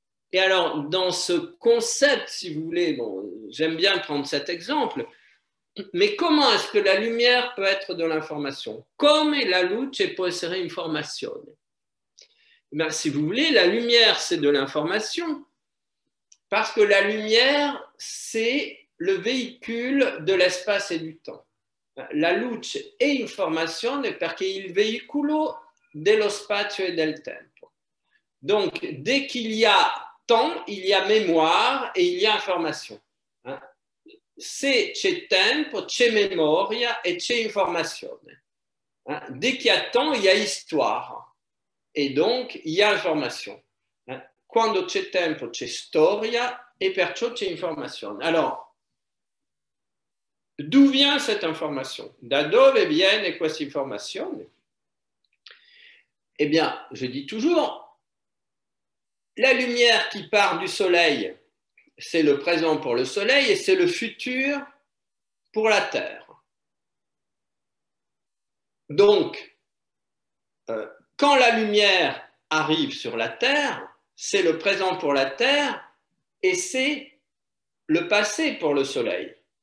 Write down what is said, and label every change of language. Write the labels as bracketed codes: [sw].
[fr] Et alors, dans ce concept, si vous voulez, bon, j'aime bien prendre cet exemple, mais comment est-ce que la lumière peut être de l'information? [it] Come la luce può essere informazione? [fr] Ben, si vous voulez, la lumière, c'est de l'information, parce que la lumière, c'est le véhicule de l'espace et du temps. [it] La luce è informazione perché il veicolo dello spazio e del tempo. [fr] Donc, dès qu'il y a temps, il y a mémoire et il y a information. [it] Se c'è tempo, c'è memoria e c'è informazione. [fr] Dès qu'il y a temps, il y a histoire. Et donc, il y a information. [it] Quando c'è tempo, c'è storia e perciò c'è informazione. [fr] Alors, d'où vient cette information? [it] Da dove viene questa informazione? [fr] Eh bien, je dis toujours, la lumière qui part du soleil, c'est le présent pour le soleil et c'est le futur pour la Terre. Donc, quand la lumière arrive sur la Terre, c'est le présent pour la Terre et c'est le passé pour le soleil.